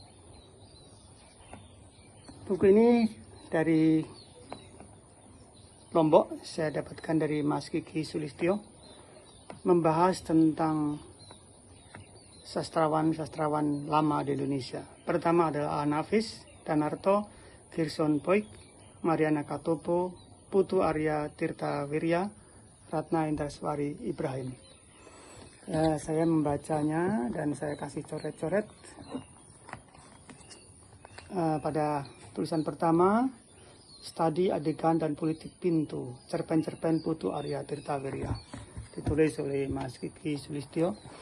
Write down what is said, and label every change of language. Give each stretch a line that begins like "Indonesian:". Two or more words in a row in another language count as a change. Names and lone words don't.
Indonesian: Buku ini dari Lombok, saya dapatkan dari Mas Kiki Sulistyo, membahas tentang sastrawan-sastrawan lama di Indonesia. Pertama adalah Anafis, Danarto, Gerson Poik, Mariana Katopo, Putu Arya Tirta Wirya, Ratna Indraswari Ibrahim. Saya membacanya dan saya kasih coret-coret. Pada tulisan pertama, Studi Adegan dan Politik Pintu, cerpen-cerpen Putu Arya Tirta Wirya, ditulis oleh Mas Kiki Sulistyo.